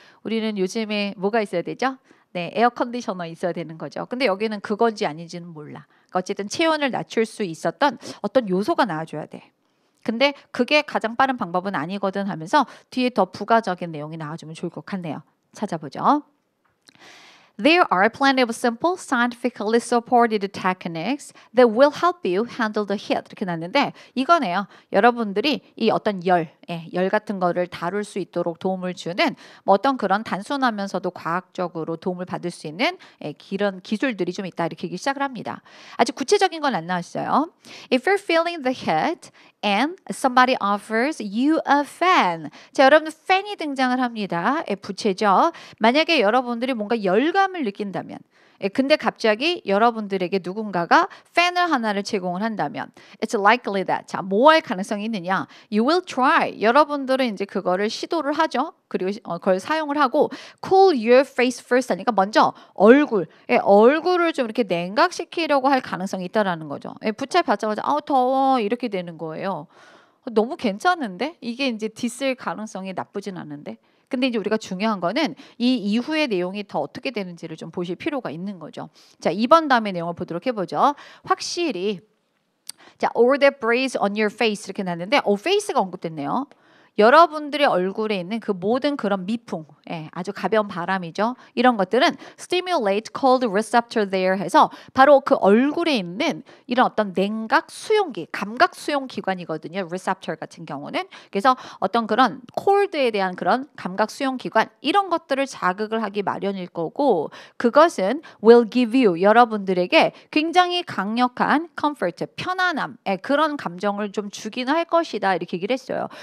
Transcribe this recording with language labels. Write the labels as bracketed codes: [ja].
[ko] 우리는 요즘에 뭐가 있어야 되죠? 네, 에어 컨디셔너 있어야 되는 거죠. 근데 여기는 그건지 아닌지는 몰라. 그러니까 어쨌든 체온을 낮출 수 있었던 어떤 요소가 나와줘야 돼. 근데 그게 가장 빠른 방법은 아니거든 하면서 뒤에 더 부가적인 내용이 나와주면 좋을 것 같네요. 찾아보죠. [en] There are plenty of simple, scientifically supported techniques that will help you handle the heat. [ko] 이렇게 났는데 이거네요. 여러분들이 이 어떤 열 같은 거를 다룰 수 있도록 도움을 주는 뭐 어떤 그런 단순하면서도 과학적으로 도움을 받을 수 있는 이런 기술들이 좀 있다. 이렇게 시작을 합니다. 아주 구체적인 건 안 나왔어요. [en] If you're feeling the heat and somebody offers you a fan. [ko] 자, 여러분 팬이 등장을 합니다. 부채죠. 만약에 여러분들이 뭔가 열감을 느낀다면 근데 갑자기 여러분들에게 누군가가 팬을 하나를 제공을 한다면 [en] It's likely that. [ko] 자, 뭐 할 가능성이 있느냐? [en] You will try. [ko] 여러분들은 이제 그거를 시도를 하죠. 그리고 그걸 사용을 하고 [en] cool your face first [ko] 하니까 먼저 얼굴을 좀 이렇게 냉각시키려고 할 가능성이 있다라는 거죠. 부채 받자마자 더워 이렇게 되는 거예요. 너무 괜찮은데? 이게 이제 디스일 가능성이 나쁘진 않은데. 근데 이제 우리가 중요한 거는 이 이후의 내용이 더 어떻게 되는지를 좀 보실 필요가 있는 거죠. 자, 2번 다음의 내용을 보도록 해보죠. 확실히 자, [en] all that breeze on your face [ko] 이렇게 났는데 face가 언급됐네요. 여러분들의 얼굴에 있는 그 모든 그런 미풍, 아주 가벼운 바람이죠. 이런 것들은 [en] stimulate cold receptor there [ko] 해서 바로 그 얼굴에 있는 이런 어떤 냉각 수용기, 감각 수용 기관이거든요. receptor 같은 경우는. 그래서 어떤 그런 cold에 대한 그런 감각 수용 기관 이런 것들을 자극을 하기 마련일 거고 그것은 [en] will give you [ko] 여러분들에게 굉장히 강력한 comfort, 편안함, 그런 감정을 좀 주기는 할 것이다. 이렇게 얘기를 했어요.